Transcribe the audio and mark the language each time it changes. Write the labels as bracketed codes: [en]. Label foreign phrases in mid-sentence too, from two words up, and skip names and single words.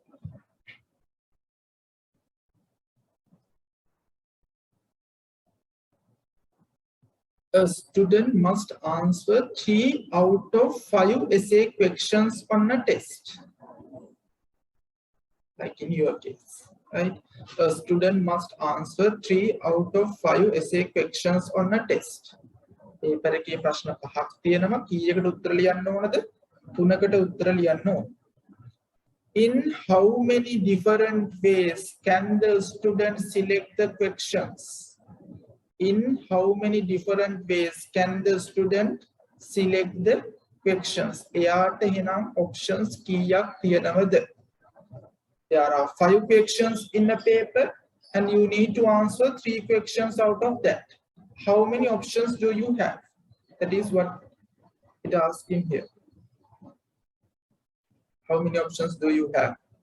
[en] A student must answer 3 out of 5 essay questions on a test. Like in your case, right? A student must answer 3 out of 5 essay questions on a test. [si] Paper එකේ ප්‍රශ්න 5ක් තියෙනවා. කීයකට උත්තර ලියන්න ඕනද? 3කට උත්තර ලියන්න ඕන. [en] In how many different ways can the student select the questions? In how many different ways can the student select the questions? [si] එයාට එහෙනම් options කීයක් තියෙනවද? [en] There are 5 questions in a paper and you need to answer 3 questions out of that. How many options do you have? That is what it asking here. How many options do you have?